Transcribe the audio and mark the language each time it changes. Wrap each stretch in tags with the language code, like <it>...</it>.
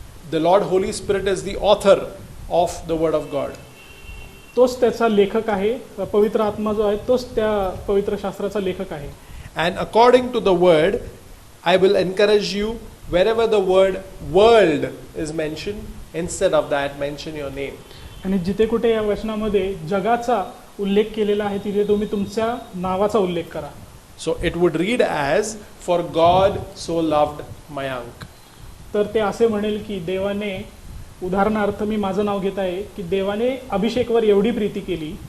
<en>The Lord Holy Spirit is the author of the word of God.</en> <mr>तोच त्याचा लेखक आहे. पवित्र आत्मा जो आहे तोच त्या पवित्र शास्त्राचा लेखक आहे.</mr> <en>And according to the word, I will encourage you, wherever the word world is mentioned, instead of that mention your name.</en> <mr>आणि जिथे कुठे या वचनामध्ये जगाचा उल्लेख केलेला आहे तिथे तुम्ही तुमच्या नावाचा उल्लेख करा.</mr> <en>So it would read as, "For God so loved Mayank."</en> <mr>तर ते असे म्हणेल की देवाने, उदाहरणार्थ मी माझं नाव घेत आहे की देवाने अभिषेकवर एवढी प्रीती केली,</mr>